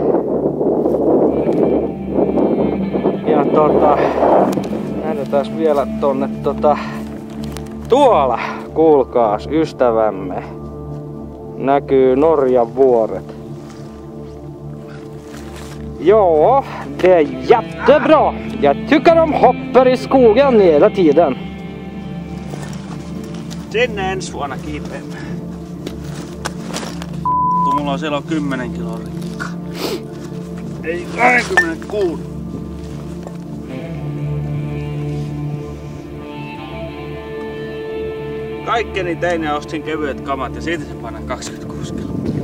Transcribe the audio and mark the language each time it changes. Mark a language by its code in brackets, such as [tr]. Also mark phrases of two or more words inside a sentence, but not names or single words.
[fi] Ja näytetään vielä tonne tuolla, kuulkaas, ystävämme. Näkyy Norjan vuoret. Ja, [sv] det är jättebra. Jag tycker de hoppar i skogen hela tiden. [fi] Sinne ensi vuonna kiipeämme. Mulla on siellä 10 kiloa rikkaa. Ei 26. Kaikkeni tein ja ostin kevyet kamat ja siitä se painaa 26 kiloa.